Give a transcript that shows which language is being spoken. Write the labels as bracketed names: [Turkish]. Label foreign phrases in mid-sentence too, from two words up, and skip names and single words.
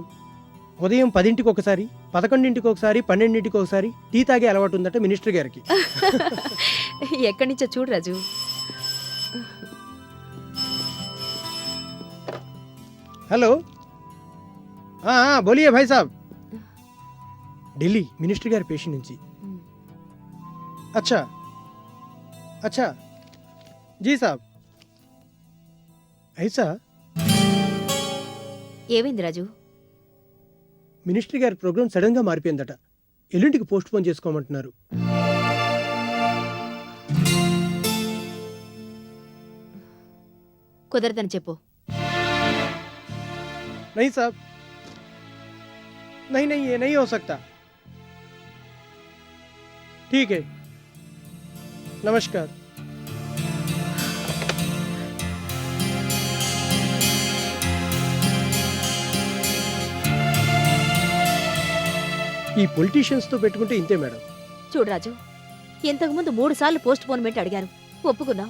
[Telugu] ఉదయం 10ంటికి ఒకసారి, 11ంటికి ఒకసారి, 12ంటికి ఒకసారి టీ తాగే అలవాటు ఉందట మినిస్టర్ గారికి. ఎక్కడి నుంచో చూడు రాజు. [Hindi] हलो, बोलिए भाई साब. ఢిల్లీ మినిస్టర్ గారి పేషెంట్ నుంచి. अच्छा अच्छा जी साब. ఐసా [Telugu] ఏమైంది రాజు? మినిస్టర్ గారి ప్రోగ్రామ్ సడన్ గా మారిపోయిందట. ఎల్లుంటికి [English] post pone [Telugu] చేసుకోమంటున్నారు. కుదరదని చెప్పు. [Hindi] नहीं साहब, नहीं ये नहीं हो सकता. ठीक है, नमस्कार. [Telugu] ఈ పొలిటీషియన్స్ తో పెట్టుకుంటే ఇంతే మేడం. చూడు రాజు, ఇంతకుముందు 3 సార్లు పోస్ట్ పోన్మెంట్ అడిగారు, ఒప్పుకున్నావు.